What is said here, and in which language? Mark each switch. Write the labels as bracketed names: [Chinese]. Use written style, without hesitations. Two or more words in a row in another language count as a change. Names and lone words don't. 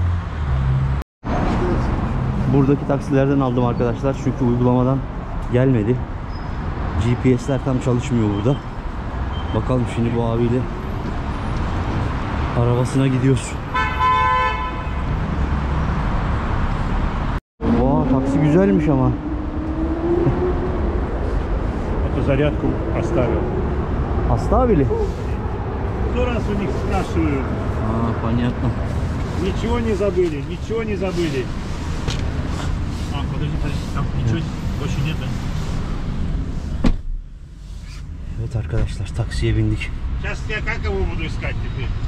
[Turkish] Buradaki taksilerden aldım arkadaşlar çünkü uygulamadan gelmedi. GPS'ler tam çalışmıyor burada. Bakalım şimdi bu abiyle arabasına gidiyoruz. Vaa, taksi güzelmiş ama. [Russian] Это зарядку оставил. Оставили? 100 раз у них спрашиваю. Понятно. Ничего не забыли, ничего не забыли. Подожди, там ничего больше нет, да? [Turkish] Evet arkadaşlar, taksiye bindik. [Russian] Сейчас я как его буду искать теперь?